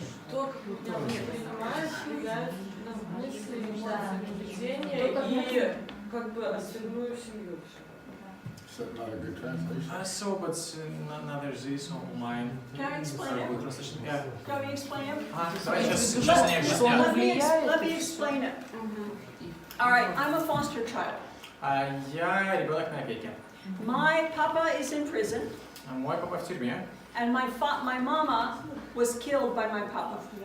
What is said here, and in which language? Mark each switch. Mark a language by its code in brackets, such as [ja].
[ru] То, как меня воспринимают, влияет на мысли, эмоции, поведение и как бы остальную семью. [en] That's not a good translation. So, but another this online. Can I explain it? Yeah. Can we explain it? [ru] Давай сейчас они объяснят. [en] Let me explain it. All right, I'm a foster child. [ru] Я ребенок на опеке. [en] My papa is in prison, [ru] Мой папа в тюрьме. [en] and my mama was killed by my papa.